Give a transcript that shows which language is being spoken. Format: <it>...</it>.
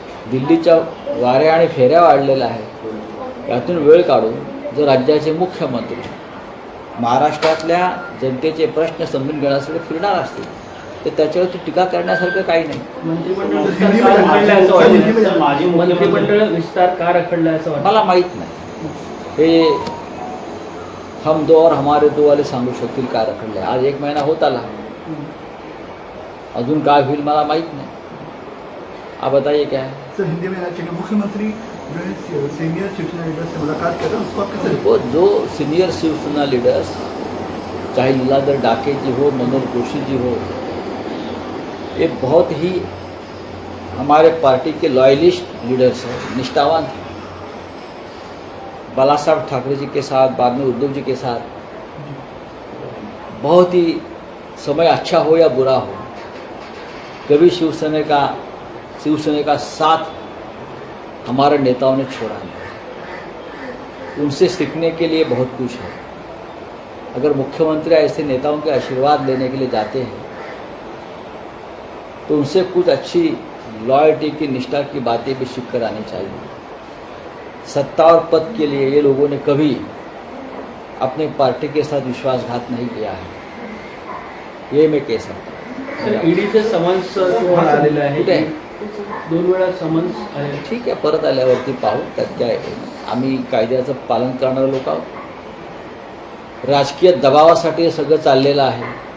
<mr>दिल्लीच्या वाऱ्या आणि फेऱ्या वाढलेल्या आहेत. यातून वेळ काढून जर राज्याचे मुख्यमंत्री महाराष्ट्रातल्या जनतेचे प्रश्न समजून घेण्यासाठी फिरणार असतील, तर त्याच्यावरती टीका करण्यासारखं काही नाही. मंत्रिमंडळ विस्तार का रखडलाय असं वाटतं? मंत्रिमंडळ विस्तार का रखडलाय असं वाटतं? मला माहीत नाही. हे</mr> <hi>हम दो और हमारे दो वाले</hi> <mr>सांगू शकतील का रखडले. आज 1 महिना होत आला, अजून काय होईल मला माहीत नाही.</mr> <hi>आप बताइए क्या है? सर हिंदी में कहना चाहिए मुख्यमंत्री जो है सीनियर शिवसेना लीडर से मुलाकात कर रहे हैं, उसको आप कैसे देखते वो जो सीनियर शिवसेना लीडर्स, चाहे लीलाधर डाके जी हो, मनोज जोशी जी हो, ये बहुत ही हमारे पार्टी के लॉयलिस्ट लीडर्स हैं, निष्ठावान. बालासाहेब ठाकरे जी के साथ, बाद में उद्धव जी के साथ, बहुत ही समय अच्छा हो या बुरा हो, कभी शिवसेना का साथ हमारे नेताओं ने छोड़ा नहीं. उनसे सीखने के लिए बहुत कुछ है. अगर मुख्यमंत्री ऐसे नेताओं के आशीर्वाद लेने के लिए जाते हैं तो उनसे कुछ अच्छी लॉयल्टी की, निष्ठा की बातें भी सीख कर आनी चाहिए. सत्ता और पद के लिए ये लोगों ने कभी अपने पार्टी के साथ विश्वासघात नहीं किया है, ये मैं कह सकता हूँ.</hi> <mr>सर ईडीचे समन्स तुम्हाला आलेलं आहे. कुठे आहे? 2 वेळा समन्स आले. ठीक आहे, परत आल्यावरती पाहू, त्यात काय आहे. आम्ही कायद्याचं पालन करणारे लोक आहोत. राजकीय दबावासाठी हे सगळं चाललेलं आहे.</mr>